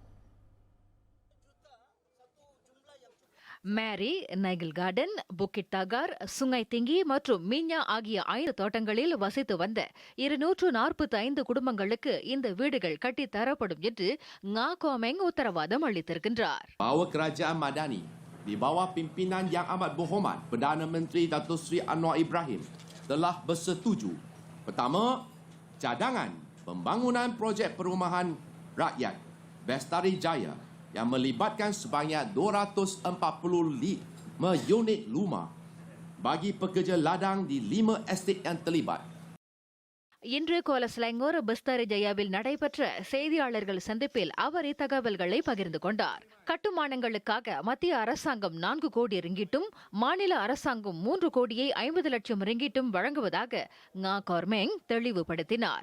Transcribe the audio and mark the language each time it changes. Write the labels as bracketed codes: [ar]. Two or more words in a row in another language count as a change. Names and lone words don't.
[ta] மேரி, நைகில் கார்டன், புக்கிட் தாகார், சுங்கை திங்கி மற்றும் மீஞ்சா ஆகிய 5 தோட்டங்களில் வசித்து வந்த 245 குடும்பங்களுக்கு இந்த வீடுகள் கட்டித்தரப்படும் என்று ngா கொர்மேங் உத்தரவாதம் அளித்திருக்கின்றார். [ms] Bahawa Kerajaan Madani di bawah pimpinan Yang Amat Berhormat Perdana Menteri Datuk Seri Anwar Ibrahim telah bersetuju. Pertama, cadangan pembangunan projek perumahan rakyat Bestari Jaya yang melibatkan sebanyak 245 unit rumah bagi pekerja ladang di 5 estet yang terlibat. [ta] இன்று குவாலா ஸ்லாங்கோர் பஸ்தாரி ஜயாவில் நடைபெற்ற செய்தியாளர்கள் சந்திப்பில் அவர் இத்தகவல்களை பகிர்ந்து கொண்டார். கட்டுமானங்களுக்காக மத்திய அரசாங்கம் 4 கோடி ரிங்கிட்டும் மாநில அரசாங்கம் 3 கோடியே 50 லட்சம் ரிங்கிட்டும் வழங்குவதாக ngா கொர்மேங் தெளிவுபடுத்தினார்.